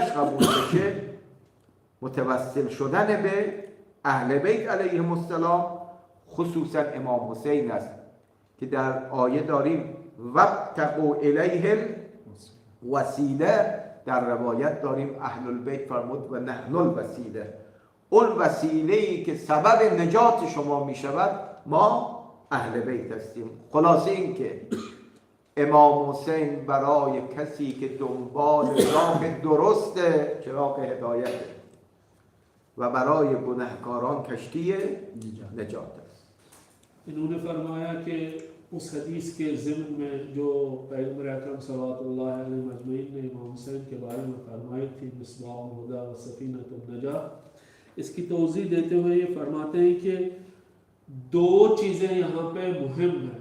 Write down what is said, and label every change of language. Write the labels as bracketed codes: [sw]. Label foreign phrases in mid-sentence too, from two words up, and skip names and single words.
[fa] قبول بشه، متوسل شدن به اهل بیت [ar] علیهم السلام، [fa] خصوصا امام حسین است که در آیه داریم [ar] وابتغوا الیه الوسیله، [fa] در روایت داریم [ar] اهل البیت [fa] فرمود [ar] و نحن الوسیله، [fa] اون وسیله‌ای که سبب نجات شما می شود ما اهل بیت هستیم. خلاصه این که امام حسین برای کسی که دنبال راه درست چراغ هدایت و برای گناهکاران کشتی نجات است. [ur] انہوں نے فرمایا کہ اس حدیث کے ضمن میں جو پیغمبر اکرم [ar] صلی اللہ علیہ مجمعین [ur] نے امام حسین کے بارے میں فرمائی تھی, [ar] مصباح الهدى وسفينة النجاة, [ur] اس کی توضیح دیتے ہوئے یہ فرماتے ہیں کہ دو چیزیں یہاں پہ مہم ہے.